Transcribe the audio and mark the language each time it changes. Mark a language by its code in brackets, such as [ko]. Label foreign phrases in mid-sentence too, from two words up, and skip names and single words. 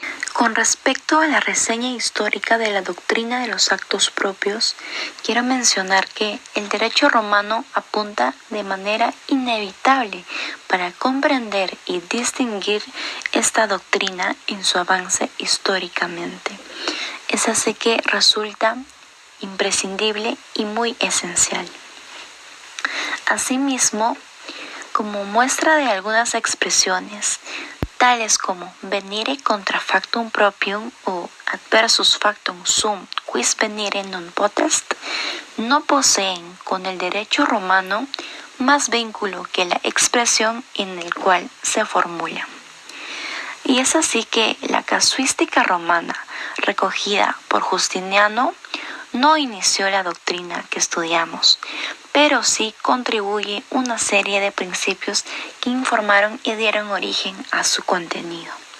[es] Con respecto a la reseña histórica de la doctrina de los actos propios, quiero mencionar que el derecho romano apunta de manera inevitable para comprender y distinguir esta doctrina en su avance históricamente. Es así que resulta imprescindible y muy esencial. Asimismo, como muestra de algunas expresiones, tales como [la] venire contra factum proprium [es] o [la] adversus factum sum quis venire non potest, [es] no poseen con el derecho romano más vínculo que la expresión en el cual se formula. Y es así que la casuística romana, recogida por Justiniano, no inició la doctrina que estudiamos, pero sí contribuye una serie de principios que informaron y dieron origen a su contenido.